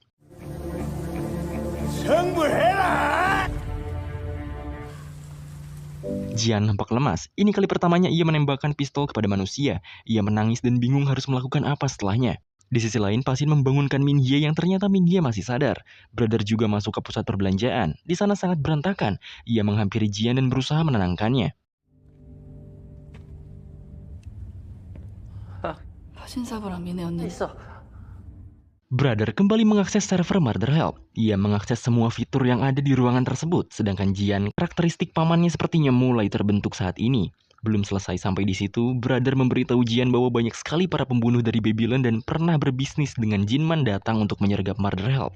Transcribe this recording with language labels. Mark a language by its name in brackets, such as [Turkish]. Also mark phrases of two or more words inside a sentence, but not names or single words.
[Indonesian] Jian nampak lemas. Ini kali pertamanya ia menembakkan pistol kepada manusia. Ia menangis dan bingung harus melakukan apa setelahnya. Di sisi lain, Pasin membangunkan Min Hye yang ternyata Min Hye masih sadar. Brother juga masuk ke pusat perbelanjaan. Di sana sangat berantakan. Ia menghampiri Jian dan berusaha menenangkannya. [Korean] 신사부랑 미네였는데 [Indonesian] Brother kembali mengakses server Murder Help. Ia mengakses semua fitur yang ada di ruangan tersebut, sedangkan Jian, karakteristik pamannya sepertinya mulai terbentuk saat ini. Belum selesai sampai di situ, Brother memberitahu Jian bahwa banyak sekali para pembunuh dari Babylon dan pernah berbisnis dengan Jinman datang untuk menyergap Murder Help.